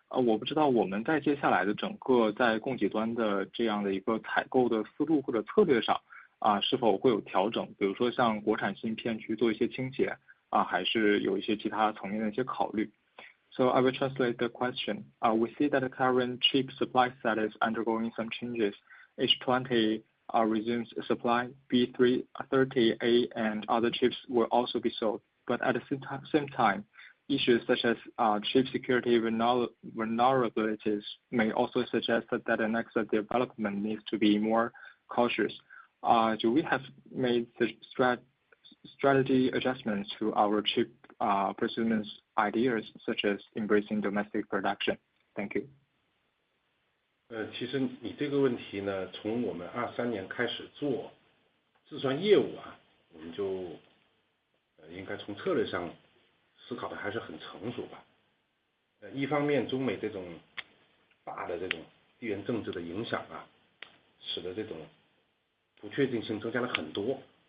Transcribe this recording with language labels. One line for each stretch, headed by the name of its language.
Chinese: 我不知道我们在接下来的整个在供给端的这样的一个采购的思路或者策略上。是否会有调整？比如说像国产芯片去做一些倾斜还是有一些其他层面的一些考虑 ？
English: So I will translate the question. We see that the current chip supply set is undergoing some changes. H20 resumes supply. B330A and other chips will also be sold, but at the same time, issues such as chip security vulnerabilities may also suggest that the next development needs to be more cautious. Do we have made the strategy adjustments to our chip procurement ideas, such as embracing domestic production? Thank you.
Chinese: 其实你这个问题呢，从我们23年开始做，计算业务啊，我们就应该从策略上思考的还是很成熟吧。一方面，中美这种大的这种地缘政治的影响啊，使得这种不确定性增加了很多。